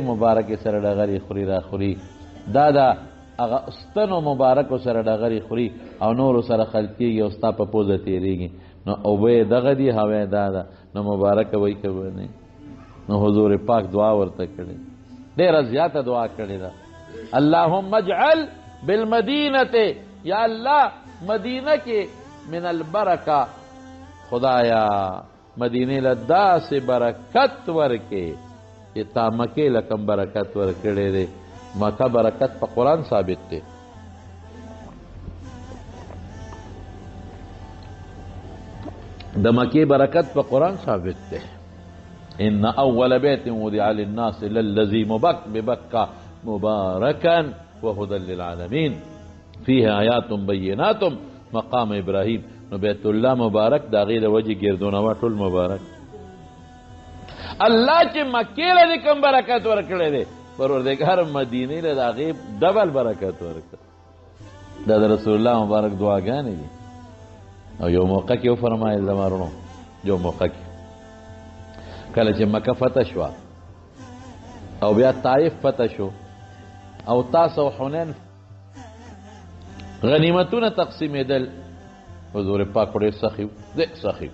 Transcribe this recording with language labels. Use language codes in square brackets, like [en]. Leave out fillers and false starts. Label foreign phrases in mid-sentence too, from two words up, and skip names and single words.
[ps] مبارک سره ډغرې خوري را خوري دا د هغه ستنو مبارکو سره ډغرې خوري او نورو سره خلقېږي او ستا په پوزه تېرېږي نو اوبه یې دغه دي هوا یې دا ده نو مبارکه وایي که به نه نو حضور پاک دعا ورته کړې ډېره زیاته دعا کړې ده [ar] اللهم اجعل بالمدینة [ps] یا الله مدینه کې [ar] من البرکه [ps] خدایا مدینه له داسې برکت ورکې چې تا مکې له کم برکت ورکړی دی مکه برکت په قرآن ثابت دی د مکې برکت په قرآن ثابت دی [ar] ان اول بیت وضع للناس للذي ببکة مبارکا وهدى للعالمين فيه آیات بینات مقام ابراهیم [ps] نو بیت الله مبارک د هغې د وجې ګردونوه ټول مبارک. الله چې مکې له دې کوم برکت ورکړی دی پروردګار مدینې له د هغې ډبل برکت ورکړه. دا د رسول الله مبارک دعاګانې دي. او یو موقع کې وفرمایل زما وروڼو، یو موقع کې کله چې مکه فتح شوه او بیا طایف فتح شو او تاسو او حنین غنیمتونه تقسیمېدل، حضور پاک ډېر سخي و، ډېر سخي و.